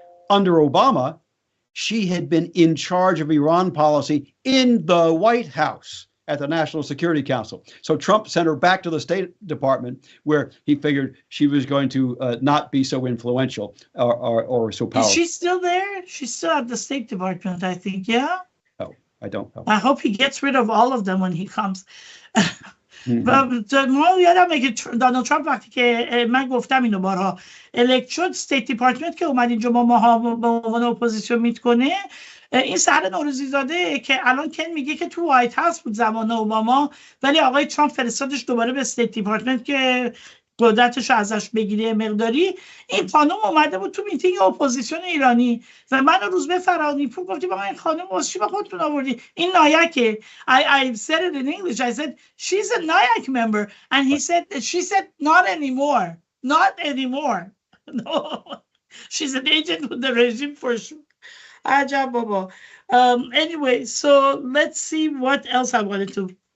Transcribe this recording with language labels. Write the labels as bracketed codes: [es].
[en] Under Obama, she had been in charge of Iran policy in the White House at the National Security Council. So Trump sent her back to the State Department, where he figured she was going to not be so influential or so powerful. Is she still there? She's still at the State Department, I think, yeah? No, I don't know. I hope he gets rid of all of them when he comes. [fa] ما یادمه که دونالد ترامپ وقتی که من گفتم اینو بارها الکت شد، استیت دیپارتمنت که اومد اینجا با ماها به عنوان اپوزیسیون میت کنه، این سهر نوروزی زاده که الان کن میگه که تو وایت هاوس بود زمان اوباما، ولی آقای ترامپ فرستادش دوباره به استیت دیپارتمنت که قدرتش رو ازش بگیره مقداری. این خانم اومده بود تو میتینگ اپوزیسیون ایرانی و من روزبه فرهانی پور گفتیم آقا این خانم واسه چی به خودتون آوردی؟ این نایکه. [en] I said it in English. I said she's a Nayak member and she said not anymore. Not anymore. No. She's an agent with the regime for sure. [fa] عجب بابا. [en] Anyway, so let's see what else I wanted to.